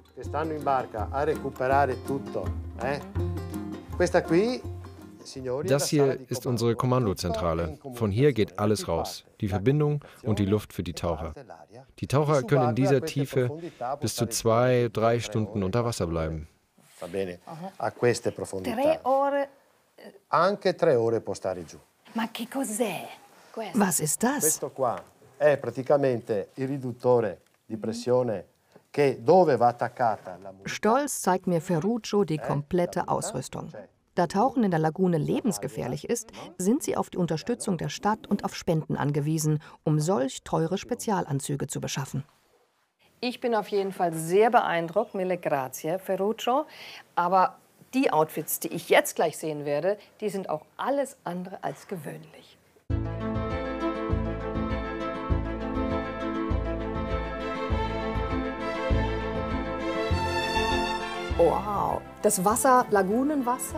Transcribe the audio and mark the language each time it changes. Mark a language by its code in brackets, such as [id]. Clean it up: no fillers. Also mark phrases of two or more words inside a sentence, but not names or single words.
[de] Das hier ist unsere Kommandozentrale. Von hier geht alles raus. Die Verbindung und die Luft für die Taucher. Die Taucher können in dieser Tiefe bis zu 2-3 Stunden unter Wasser bleiben. [it] 3 ore. Anche 3 ore può stare giù. Ma che cos'è? [de] Was ist das? [it] Questo qua è praticamente il riduttore di pressione che dove va attaccata la... [de] Stolz zeigt mir Ferruccio die komplette Ausrüstung. Da Tauchen in der Lagune lebensgefährlich ist, sind sie auf die Unterstützung der Stadt und auf Spenden angewiesen, um solch teure Spezialanzüge zu beschaffen. Ich bin auf jeden Fall sehr beeindruckt, [it] mille grazie, Ferruccio. [de] Aber die Outfits, die ich jetzt gleich sehen werde, die sind auch alles andere als gewöhnlich. Wow, das Wasser, Lagunenwasser?